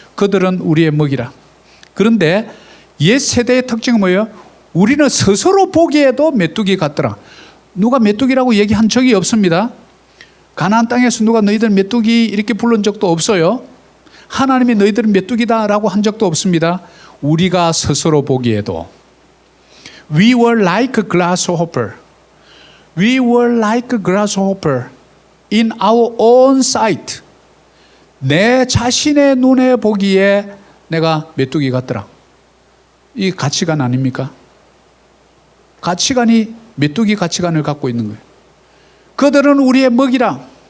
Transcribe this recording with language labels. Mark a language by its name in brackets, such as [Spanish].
[Korean] 그들은 우리의 먹이라. 그런데 옛 세대의 특징은 뭐예요? 우리는 스스로 보기에도 메뚜기 같더라. 누가 메뚜기라고 얘기한 적이 없습니다. 가나안 땅에서 누가 너희들 메뚜기 이렇게 부른 적도 없어요. 하나님이 너희들은 메뚜기다라고 한 적도 없습니다. 우리가 스스로 보기에도 [English] We were like a grasshopper. We were like a grasshopper in our own sight. [Korean] 내 자신의 눈에 보기에 내가 메뚜기 같더라. 이 가치관 아닙니까? 가치관이 메뚜기 가치관을 갖고 있는 거예요. 그들은 우리의 먹이라.